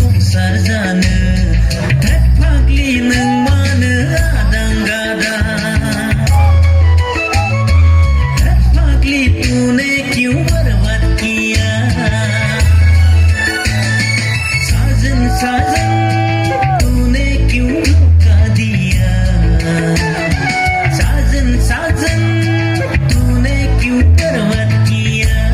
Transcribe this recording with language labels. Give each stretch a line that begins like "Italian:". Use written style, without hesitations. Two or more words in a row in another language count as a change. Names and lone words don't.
Bodo: संसार जानो धोद फाग्लि नों मानो आदां गादा धोद फाग्लि
Hindi: तूने क्यों बर्बाद किया साजन साजन तूने क्यों धोखा दिया साजन साजन तूने क्यों बर्बाद किया